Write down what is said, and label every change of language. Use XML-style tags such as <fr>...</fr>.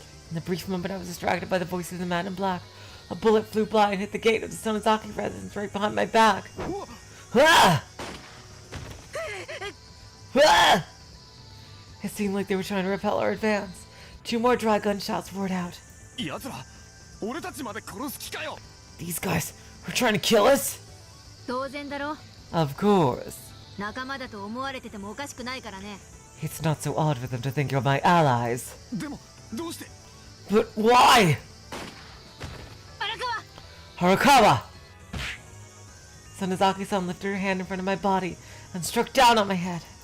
<en>In the brief moment I was distracted by the voice of the man in black. A bullet flew by and hit the gate of the Sonozaki residence right behind my back. Ah! Ah! It seemed like they were trying to repel our advance. 2 more dry gunshots roared out.</en> <ja>奴ら俺たちまで殺す気かよ。</ja> <en>These guys were trying to kill us?</en> <ja>当然だろ。</ja> <en>Of course.</en> <ja>仲間だと思われててもおかしくないからね。</ja> <en>It's not so odd for them to think you're my allies.</en> <ja>でもどうして。</ja> <en>But why?</en> <ja>荒川</ja> <en>Harakawa! Sonozaki-san lifted her hand in front of my body and struck down on my head.</en>